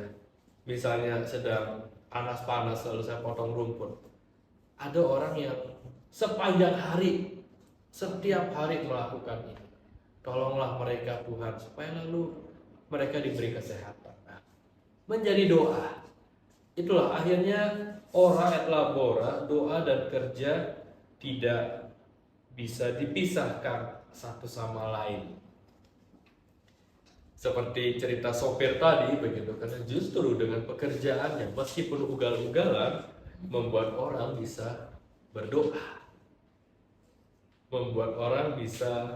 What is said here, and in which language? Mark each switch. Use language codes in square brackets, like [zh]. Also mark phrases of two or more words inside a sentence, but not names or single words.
[id] Misalnya sedang panas-panas lalu saya potong rumput. Ada orang yang sepanjang hari, setiap hari melakukan ini. Tolonglah mereka Tuhan, supaya lalu mereka diberi kesehatan. Nah, menjadi doa. Itulah akhirnya [la] ora et labora, [id] doa dan kerja tidak bisa dipisahkan satu sama lain. Seperti cerita sopir tadi begitu, karena justru dengan pekerjaannya meskipun ugal-ugalan membuat orang bisa berdoa, membuat orang bisa